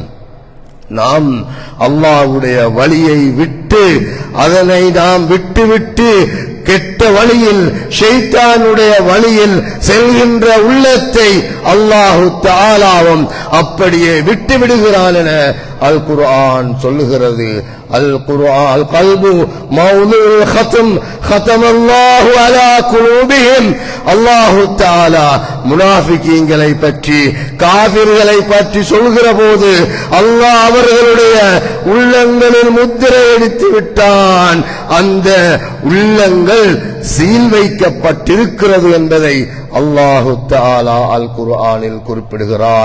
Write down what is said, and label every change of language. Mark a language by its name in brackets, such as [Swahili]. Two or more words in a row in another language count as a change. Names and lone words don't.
[Tamil] நாம் அல்லாஹ்வுடைய வழியை விட்டு, அதனை நாம் விட்டு கெட்ட வழியில், ஷைத்தானுடைய வழியில் செல்கின்ற உள்ளத்தை அல்லாஹு தஆலாவும் அப்படியே விட்டு விடுகிறான் என அல் குர்ஆன் சொல்லுகிறது. [Arabic] القرآن القلب موضوع ختم ختم الله على قلوبهم, الله تعالى [Tamil] முனாஃபிகீன்களை பற்றி, காஃபிர்களை பற்றி சொல்கிற போது அல்லாஹ் அவர்களுடைய உள்ளங்களில் முத்திரை அடித்து விட்டான், அந்த உள்ளங்கள் சீல் வைக்கப்பட்டிருக்கிறது என்பதை [Arabic] الله تعالى [Tamil] அல் குர்ஆனில் குறிப்பிடுகிறான்.